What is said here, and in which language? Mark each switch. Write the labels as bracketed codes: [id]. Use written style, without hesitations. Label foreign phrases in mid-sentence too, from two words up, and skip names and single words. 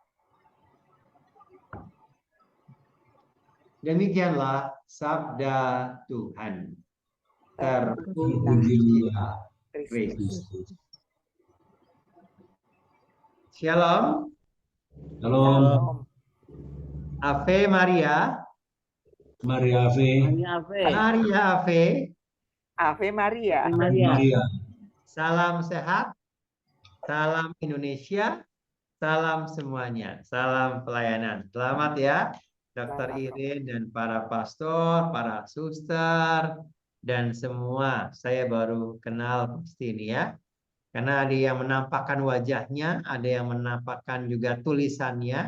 [id] Demikianlah sabda Tuhan. Terpujilah Kristus. Shalom. Shalom. [la] Ave Maria. Maria Ave. Maria Ave. Ave Maria. [id] Maria. Salam sehat. Salam Indonesia. Salam semuanya. Salam pelayanan. Selamat ya, Dr. Irin dan para pastor, para suster, dan semua. Saya baru kenal pasti ini ya. Karena ada yang menampakkan wajahnya, ada yang menampakkan juga tulisannya.